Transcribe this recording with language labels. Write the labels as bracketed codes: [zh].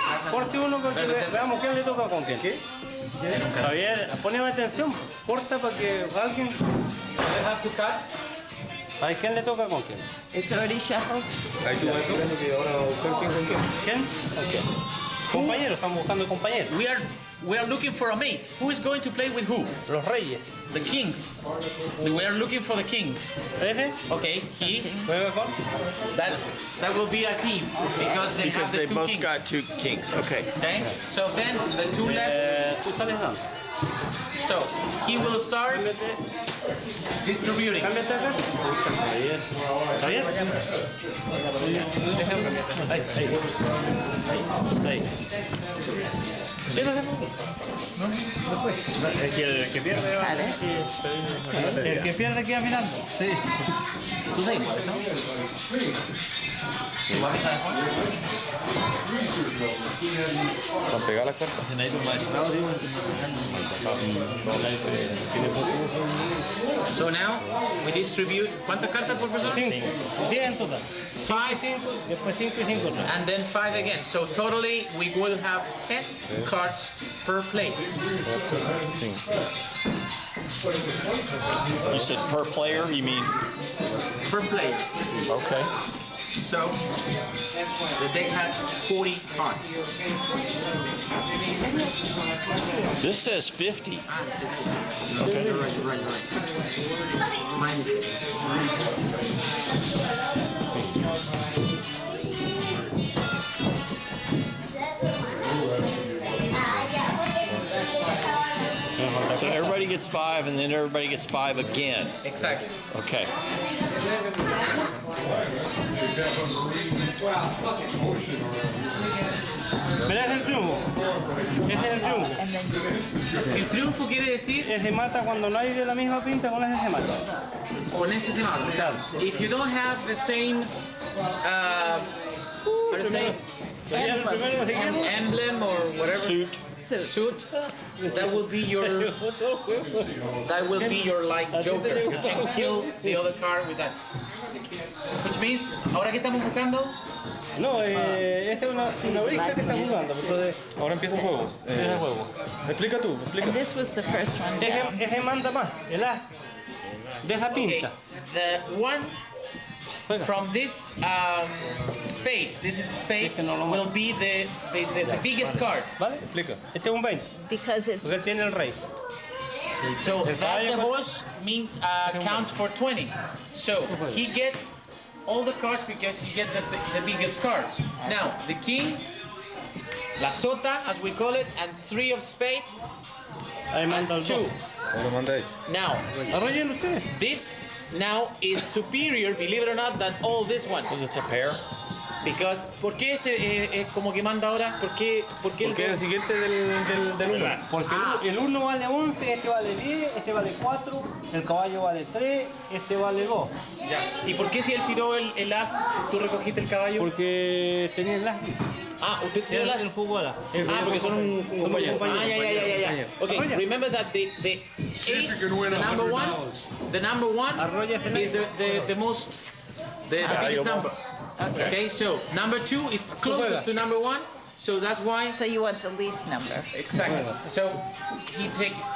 [es] Corte uno porque veamos quién le toca con quién. ¿Qué? Javier, poneme atención. Corta para que alguien. [en] So they have to cut. [es] ¿A quién le toca con quién? [en] It's already shuffled. [es] Ahí tú vas esperando que ahora buscar quién con quién. ¿Quién? Okay. Compañeros, estamos buscando compañeros. [en] We are looking for a mate. Who is going to play with who? [es] Los reyes. [en] The kings. We are looking for the kings. [es] ¿Ese? [en] Okay, he. [es] ¿Juega con? [en] That will be a team because they have the two kings. got 2 kings. Okay. Okay. So then the two left. [es] Tú sales dando. [en] So he will start distributing. [es] Cámbiate acá. Javier. Ahí. Ahí. Sí, no sé. El que pierde va. El que pierde queda mirando. Sí. ¿Tú sabes igual, no? ¿Igual que está de Juan? ¿Están pegadas las cartas? [en] So now we distribute. [es] ¿Cuántas cartas por persona? 5. 10 en total. 5. Después 5 y 5. [en] And then 5 again. So totally we will have 10 cards per plate. You said per player, you mean? Per plate. Okay. So the deck has 40 cards. This says 50. Okay. You're right. Minus. So everybody gets 5 and then everybody gets 5 again. Exactly. Okay. [es] Mira, ese es el triunfo. Ese es el triunfo. El triunfo quiere decir Ese mata cuando no hay de la misma pinta, con ese se mata. con ese se mata. [en] So, if you don't have the same how to say emblem or whatever Suit. suit, that will be your like Joker. You can kill the other card with that. Which means, [es] ahora que estamos buscando, No, esta es una brisa que está jugando. Entonces, Ahora empieza el juego. es el juego. Explica tú, explica. [en] And this was the first one down. [es] Ese manda más, el as. De esa [en] okay, [es] pinta. [en] the one from this spade, this is a spade, will be the biggest card. [es] ¿Vale? Explica. Este es un 20, [en] Because it's [es] porque él tiene el rey. [en] So that the horse means counts for 20. So he gets all the cards because he gets the biggest card. Now the king, la sota as we call it, and 3 of spades, [es] Ahí manda el 2. 2. ¿Cómo lo mandáis? [en] Now [es] Arrollen ustedes. [en] this now is superior, believe it or not, than all this one. Because it's a pair. Because [es] ¿por qué este como que manda ahora? ¿Por qué el Porque es el siguiente del 1. Porque el 1 vale 11, este vale 10, este vale 4, el caballo vale 3, este vale 2. ¿Y por qué si él tiró el as, tú recogiste el caballo? Porque tenía el as. Ah, usted tiró el as. El jugo era. Porque son un compañero. Ah, ya. [en] Okay, remember that the ace, the number one is the most, the biggest number. Okay, so number 2 is closest to number 1, so that's why. so you want the least number. Exactly. So he takes